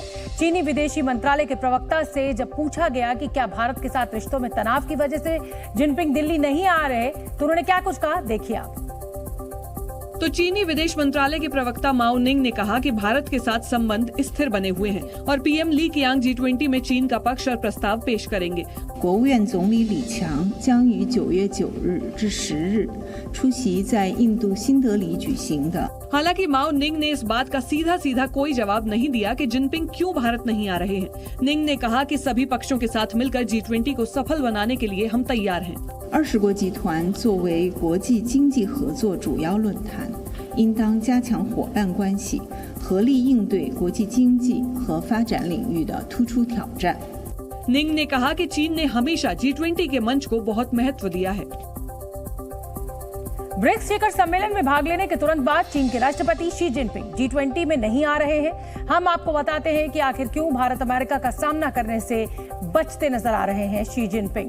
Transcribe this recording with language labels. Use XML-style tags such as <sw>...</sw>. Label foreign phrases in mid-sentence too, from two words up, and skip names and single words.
<hi>चीनी विदेशी मंत्रालय के प्रवक्ता से जब पूछा गया कि क्या भारत के साथ रिश्तों में तनाव की वजह से जिनपिंग दिल्ली नहीं आ रहे तो उन्होंने क्या कुछ कहा, देखिए आप। तो चीनी विदेश मंत्रालय के प्रवक्ता माओ निंग ने कहा कि भारत के साथ संबंध स्थिर बने हुए हैं और पीएम ली कियांग G20 में चीन का पक्ष और प्रस्ताव पेश करेंगे।</hi> <zh>国务院总理李强将于9月9日至10日出席在印度新德里举行的。</zh> <hi>हालांकि माओ निंग ने इस बात का सीधा सीधा कोई जवाब नहीं दिया कि जिनपिंग क्यों भारत नहीं आ रहे हैं। निंग ने कहा कि सभी पक्षों के साथ मिलकर G20 को सफल बनाने के लिए हम तैयार हैं।</hi> <zh>20 国集团作为国际经济合作主要论坛，应当加强伙伴关系，合力应对国际经济和发展领域的突出挑战。</zh> <hi>निंग ने कहा कि चीन ने हमेशा G20 के मंच को बहुत महत्व दिया है। ब्रिक्स शिखर सम्मेलन में भाग लेने के तुरंत बाद चीन के राष्ट्रपति शी जिनपिंग G20 में नहीं आ रहे हैं। हम आपको बताते हैं कि आखिर क्यों भारत अमेरिका का सामना करने से बचते नजर आ रहे हैं शी जिनपिंग।</hi>